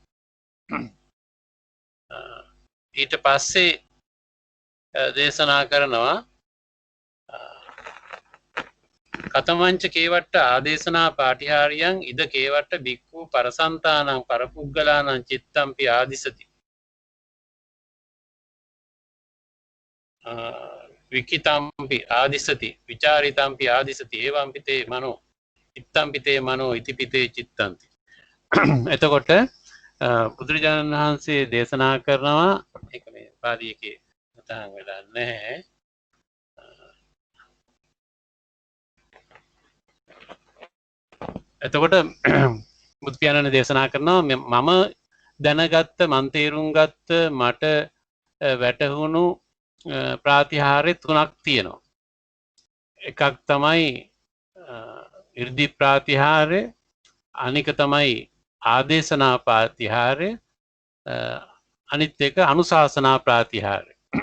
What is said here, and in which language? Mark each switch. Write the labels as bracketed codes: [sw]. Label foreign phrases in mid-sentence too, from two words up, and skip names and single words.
[si] ඊට පස්සේ දේශනා කරනවා [pi] කතමංච කේවට්ට ආදේශනා පාටිහාරියං ඉද කේවට්ට බික්ඛු පරසන්තානං පරපුග්ගලානං චිත්තම්පි ආදිසති විකිතම්පි ආදිසති විචාරිතම්පි ආදිසති ඒවම්පි තේ මනෝ ඉත්තම්පි තේ මනෝ ඉතිපි තේ චිත්තන්ති [si] එතකොට බුදුරජාණන් වහන්සේ දේශනා කරනවා ඒක මේ පාළි එකේ සඳහන් වෙලා නැහැ එතකොට බුදු පියාණන් දේශනා කරනවා මම දැනගත්ත මන් තේරුම් ගත්ත මට වැටහුණු ප්‍රාතිහාර්ය තුනක් තියෙනවා එකක් තමයි 이르දි ප්‍රාතිහාර්ය අනික තමයි ආදේශනා ප්‍රාතිහාර්ය අනිත් එක අනුශාසනා ප්‍රාතිහාර්ය.